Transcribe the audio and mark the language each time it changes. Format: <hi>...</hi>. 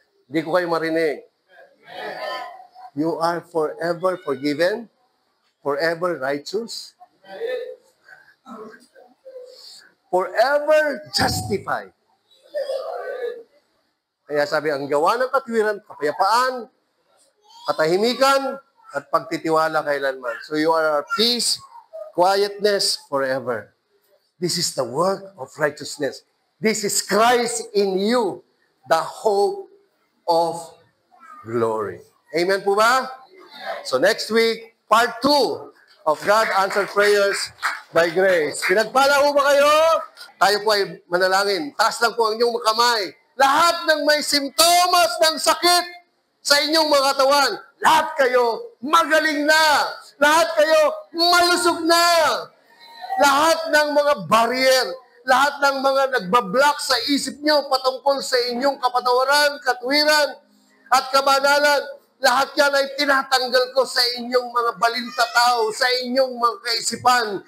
<tl>Hindi ko kayo marinig.</tl> <en>You are forever forgiven, forever righteous, forever justified.</en> <tl>Kaya sabi, ang gawa ng katwiran, kapayapaan, katahimikan, at pagtitiwala kailanman.</tl> <en>So you are at peace, quietness forever. This is the work of righteousness. This is Christ in you, the hope of glory. Amen po ba? So next week, part 2 of God Answered Prayers by Grace.</en> <tl>Pinagpala po ba kayo? Tayo po ay manalangin. Taas lang po ang inyong kamay. Lahat ng may simptomas ng sakit sa inyong mga katawan, lahat kayo magaling na. Lahat kayo malusog na. Lahat ng mga barrier, lahat ng mga nagbablock sa isip nyo patungkol sa inyong kapatawaran, katwiran, at kabanalan, lahat yan ay tinatanggal ko sa inyong mga balintataw, sa inyong mga kaisipan.</tl>